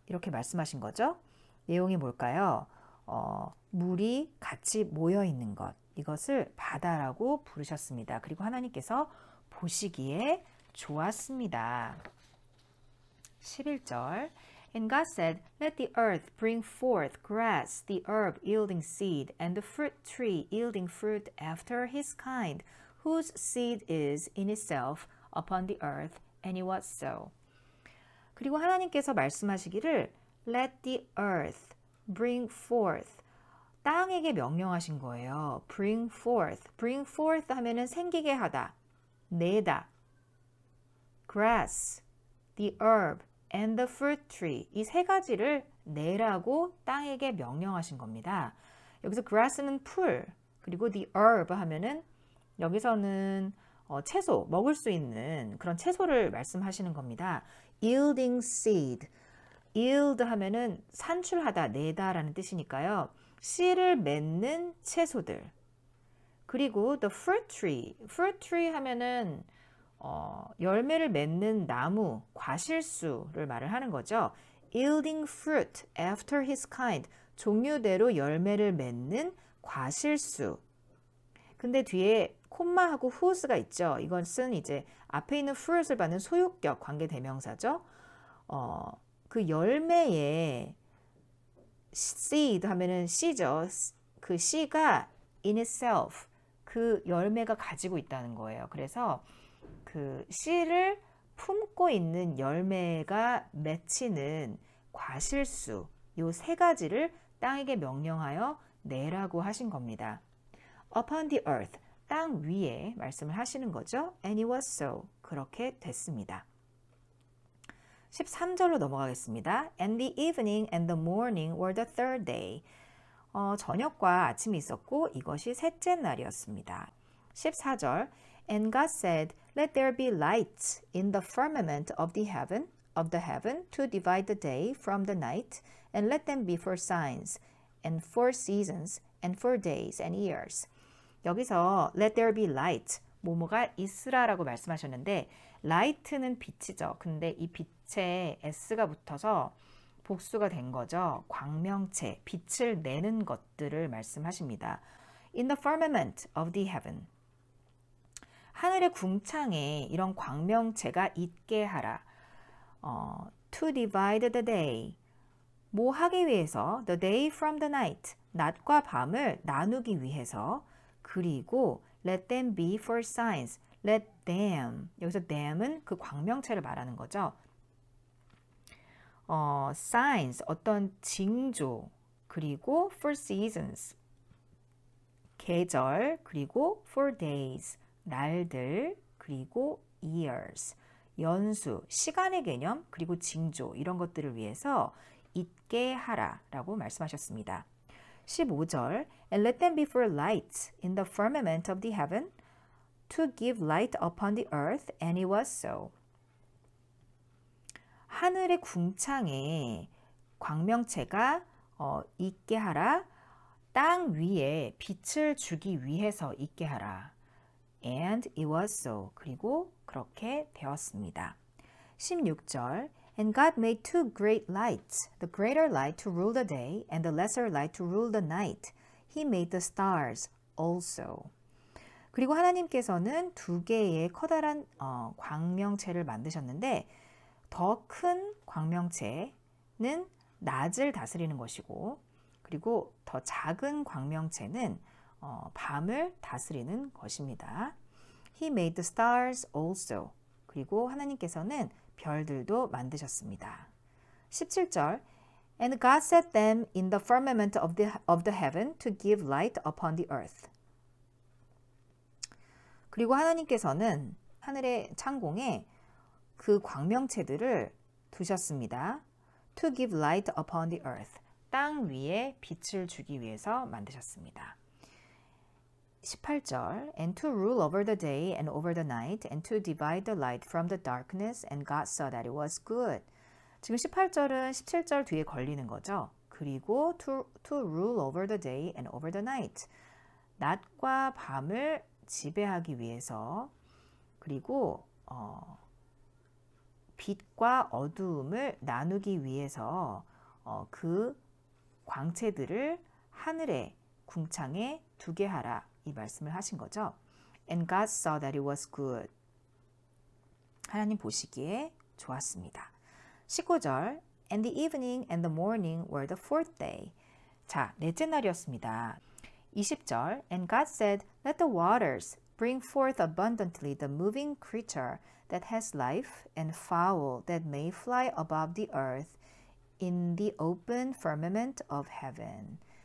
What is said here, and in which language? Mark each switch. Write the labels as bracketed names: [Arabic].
[Korean] 이렇게 말씀하신 거죠. 내용이 뭘까요? 물이 같이 모여 있는 것. 이것을 바다라고 부르셨습니다. 그리고 하나님께서 보시기에 좋았습니다. [English] 11절 And God said, Let the earth bring forth grass, the herb yielding seed, and the fruit tree yielding fruit after his kind, whose seed is in itself upon the earth. And it was so. [Korean] 그리고 하나님께서 말씀하시기를 [English] Let the earth bring forth. [Korean] 땅에게 명령하신 거예요. [English] Bring forth. Bring forth [Korean] 하면은 생기게 하다, 내다. [English] Grass, the herb, and the fruit tree. [Korean] 이 세 가지를 내라고 땅에게 명령하신 겁니다. 여기서 grass는 풀, 그리고 [English] the herb [Korean] 하면은 여기서는 채소, 먹을 수 있는 그런 채소를 말씀하시는 겁니다. [English] Yielding seed. [Korean] yield 하면은 산출하다, 내다라는 뜻이니까요. 씨를 맺는 채소들. [English] 그리고 the fruit tree. [Korean] fruit tree 하면은 열매를 맺는 나무, 과실수를 말을 하는 거죠. [English] yielding fruit after his kind. [Korean] 종류대로 열매를 맺는 과실수. 근데 뒤에 콤마하고 whose가 있죠. 이것은 이제 앞에 있는 fruit을 받는 소유격 관계대명사죠. 그 열매에 seed 하면은 씨죠. 그 씨가 [English] in itself, [Korean] 그 열매가 가지고 있다는 거예요. 그래서 그 씨를 품고 있는 열매가 맺히는 과실수, 요 세 가지를 땅에게 명령하여 내라고 하신 겁니다. [English] Upon the earth, [Korean] 땅 위에 말씀을 하시는 거죠. [English] And it was so. [Korean] 그렇게 됐습니다. 13절로 넘어가겠습니다. [English] And the evening and the morning were the third day. [Korean] 저녁과 아침이 있었고 이것이 셋째 날이었습니다. [English] 14절 And God said, Let there be lights in the firmament of the heaven to divide the day from the night, and let them be for signs, and for seasons, and for days and years. [Korean] 여기서 [English] let there be light, [Korean] 뭐뭐가 있으라라고 말씀하셨는데 light는 빛이죠. 근데 이 빛에 s가 붙어서 복수가 된 거죠. 광명체, 빛을 내는 것들을 말씀하십니다. [English] In the firmament of the heaven. [Korean] 하늘의 궁창에 이런 광명체가 있게 하라. [English] To divide the day. [Korean] 뭐 하기 위해서? [English] The day from the night. [Korean] 낮과 밤을 나누기 위해서. [English] 그리고 let them be for signs. Let them. [Korean] 여기서 them은 그 광명체를 말하는 거죠. signs, 어떤 징조. [English] 그리고 for seasons. [Korean] 계절. 그리고 [English] for days. [Korean] 날들. 그리고 years. 연수, 시간의 개념, 그리고 징조 이런 것들을 위해서 있게 하라라고 말씀하셨습니다. [English] 15절 And let them be for lights in the firmament of the heaven to give light upon the earth, and it was so. [Korean] 하늘의 궁창에 광명체가 있게 하라. 땅 위에 빛을 주기 위해서 있게 하라. [English] And it was so. [Korean] 그리고 그렇게 되었습니다. [English] 16절 And God made two great lights, the greater light to rule the day and the lesser light to rule the night. He made the stars also. [Korean] 그리고 하나님께서는 두 개의 커다란 광명체를 만드셨는데 더 큰 광명체는 낮을 다스리는 것이고 그리고 더 작은 광명체는 밤을 다스리는 것입니다. [English] He made the stars also. [Korean] 그리고 하나님께서는 별들도 만드셨습니다. [English] 17절 And God set them in the firmament of the heaven to give light upon the earth. [Korean] 그리고 하나님께서는 하늘의 창공에 그 광명체들을 두셨습니다. [English] To give light upon the earth. [Korean] 땅 위에 빛을 주기 위해서 만드셨습니다. [English] 18절 And to rule over the day and over the night and to divide the light from the darkness and God saw that it was good. [Korean] 지금 18절은 17절 뒤에 걸리는 거죠. [English] 그리고 to rule over the day and over the night. [Korean] 낮과 밤을 지배하기 위해서 그리고 빛과 어두움을 나누기 위해서 그 광체들을 하늘의 궁창에 두게 하라 이 말씀을 하신 거죠. [English] And God saw that it was good. [Korean] 하나님 보시기에 좋았습니다. [English] 19절 And the evening and the morning were the fourth day. [Korean] 자, 넷째 날이었습니다. [English] 20절 And God said, Let the waters bring forth abundantly the moving creature that has life and fowl that may fly above the earth in the open firmament of heaven.